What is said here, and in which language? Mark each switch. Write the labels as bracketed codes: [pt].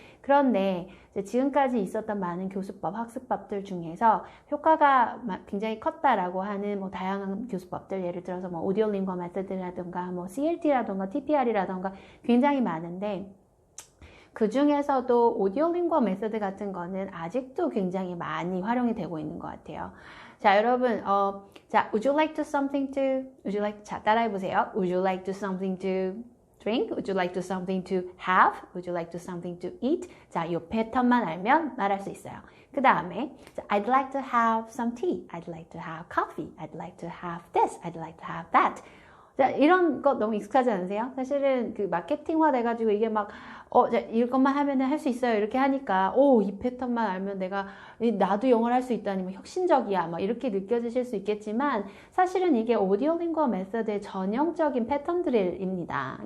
[ko] 그런데 지금까지 있었던 많은 교수법, 학습법들 중에서 효과가 굉장히 컸다라고 하는 다양한 교수법들, 예를 들어서 오디오링거 메소드라든가 CLT라든가 TPR이라든가 굉장히 많은데 그 중에서도 오디오링거 메소드 같은 거는 아직도 굉장히 많이 활용이 되고 있는 것 같아요. 자, 여러분, [en] would you like to something to, [ko] 자, 따라해보세요. [en] Would you like to something to drink? Would you like to something to have? Would you like to something to eat? [ko] 자, 이 패턴만 알면 말할 수 있어요. 그 다음에, [en] I'd like to have some tea. I'd like to have coffee. I'd like to have this. I'd like to have that. [ko] 자, 이런 거 너무 익숙하지 않으세요? 사실은 그 마케팅화 돼가지고 이게 자, 이것만 하면은 할 수 있어요. 이렇게 하니까, 이 패턴만 알면 나도 영어를 할 수 있다니, 혁신적이야. 이렇게 느껴지실 수 있겠지만, 사실은 이게 오디오링거 메소드의 전형적인 패턴들입니다.